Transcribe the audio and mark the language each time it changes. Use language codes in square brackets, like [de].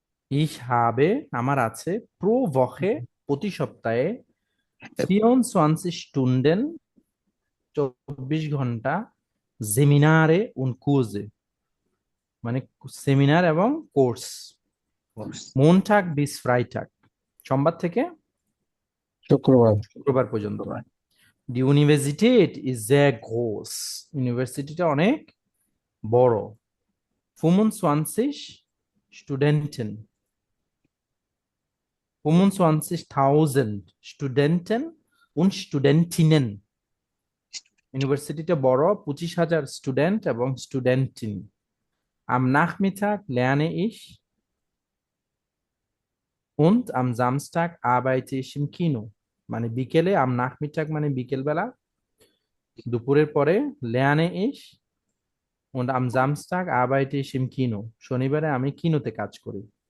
[de] Ich habe [bn] আমার আছে [de] pro Woche [bn] প্রতি সপ্তাহে [de] 24 Stunden [bn] 24 ঘন্টা [de] Seminare und Kurse [bn] মানে সেমিনার এবং কোর্স। [de] Montag bis Freitag [bn] সোমবার থেকে শুক্রবার পর্যন্ত। [de] Die Universität ist sehr groß. [bn] ইউনিভার্সিটিটা অনেক বড়। [de] 25 Studenten 25.000 Studenten und Studentinnen [bn] ইউনিভার্সিটিটা বড়, 25,000 স্টুডেন্ট এবং স্টুডেন্টিন। [de] Am Nachmittag lerne ich und am Samstag arbeite ich im Kino [bn] মানে বিকেলে, [de] am Nachmittag [bn] মানে বিকেলবেলা, দুপুরের পরে [de] lerne ich und am Samstag arbeite ich im Kino [bn] শনিবারে আমি কিনোতে কাজ করি।